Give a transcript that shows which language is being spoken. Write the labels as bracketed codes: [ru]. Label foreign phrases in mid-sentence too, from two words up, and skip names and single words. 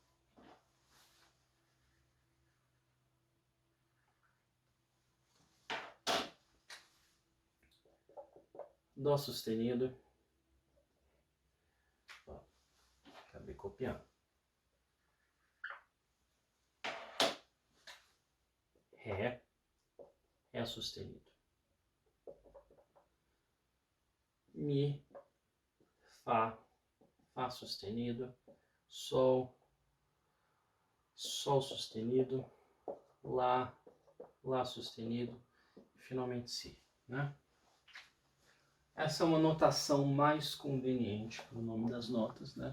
[pt] Dó sustenido. Ó, acabei copiando. Ré. Ré sustenido. Mi. Fá. Fá sustenido. Sol. Sol sustenido. Lá. Lá sustenido. E finalmente Si, né? Essa é uma notação mais conveniente para o nome das notas, né?